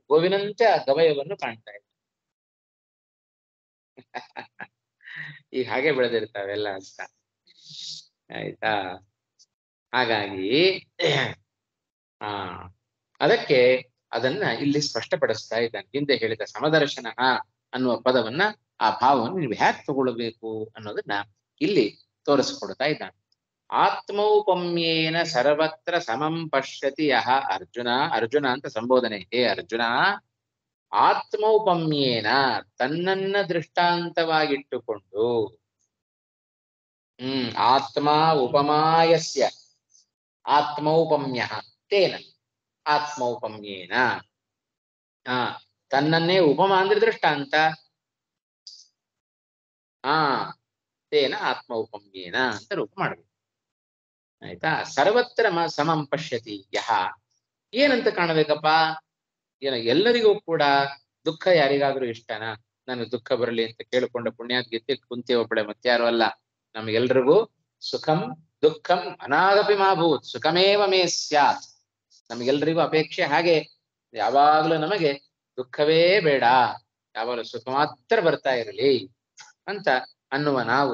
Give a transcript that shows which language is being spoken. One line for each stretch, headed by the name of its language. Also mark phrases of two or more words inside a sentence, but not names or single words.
Kannada: ಗೋವಿನಂತೆ ಆ ಗವಯವನ್ನು ಕಾಣ್ತಾ ಇದೆ. ಈಗ ಹಾಗೆ ಬೆಳೆದಿರ್ತಾವೆಲ್ಲ ಅಂತ, ಆಯ್ತಾ. ಹಾಗಾಗಿ ಅದಕ್ಕೆ ಅದನ್ನ ಇಲ್ಲಿ ಸ್ಪಷ್ಟಪಡಿಸ್ತಾ ಇದ್ದಾನೆ. ಹಿಂದೆ ಹೇಳಿದ ಸಮದರ್ಶನ ಅನ್ನುವ ಪದವನ್ನ, ಆ ಭಾವವನ್ನು ನೀವು ಹ್ಯಾಕ್ ತಗೊಳ್ಬೇಕು ಅನ್ನೋದನ್ನ ಇಲ್ಲಿ ತೋರಿಸ್ಕೊಡ್ತಾ ಇದ್ದಾನೆ.
Sanskrit: ಆತ್ಮೌಪಮ್ಯೇನ ಸರ್ವತ್ರ ಸಮಂ ಪಶ್ಯತಿ ಯಹ ಅರ್ಜುನ.
Kannada: ಅರ್ಜುನ ಅಂತ ಸಂಬೋಧನೆ. ಹೇ ಅರ್ಜುನ, ಆತ್ಮೌಪಮ್ಯೇನ ತನ್ನನ್ನ ದೃಷ್ಟಾಂತವಾಗಿಟ್ಟುಕೊಂಡು,
Sanskrit: ಆತ್ಮ ಉಪಮಾಯಸ್ಯ ಆತ್ಮೌಪಮ್ಯ ತೇನ ಆತ್ಮೌಪಮ್ಯೇನ.
Kannada: ತನ್ನನ್ನೇ ಉಪಮ ಅಂದ್ರೆ ದೃಷ್ಟಾಂತ.
Sanskrit: ತೇನ ಆತ್ಮೌಪಮ್ಯೇನ
Kannada: ಅಂತ ರೂಪ ಮಾಡಬೇಕು, ಆಯ್ತಾ.
Sanskrit: ಸರ್ವತ್ರ ಸಮಂ ಪಶ್ಯತಿ ಯಹ.
Kannada: ಏನಂತ ಕಾಣಬೇಕಪ್ಪ? ಎಲ್ಲರಿಗೂ ಕೂಡ ದುಃಖ ಯಾರಿಗಾದ್ರೂ ಇಷ್ಟನಾ? ನನಗೆ ದುಃಖ ಬರಲಿ ಅಂತ ಕೇಳಿಕೊಂಡ ಪುಣ್ಯಾತ್ ಗೆದ್ದೆ ಕುಂತಿ ಒಬ್ಬಳೆ, ಮತ್ತಾರು ಅಲ್ಲ.
Sanskrit: ನಮ್ಗೆಲ್ರಿಗೂ ಸುಖಂ ದುಃಖಂ ಅನಾಗಪಿ ಮಾಭೂತ್ ಸುಖಮೇವ ಮೇ ಸ್ಯಾತ್.
Kannada: ನಮ್ಗೆಲ್ರಿಗೂ ಅಪೇಕ್ಷೆ ಹಾಗೆ, ಯಾವಾಗಲೂ ನಮಗೆ ದುಃಖವೇ ಬೇಡ, ಯಾವಾಗಲೂ ಸುಖ ಮಾತ್ರ ಬರ್ತಾ ಇರಲಿ ಅಂತ ಅನ್ನುವ ನಾವು.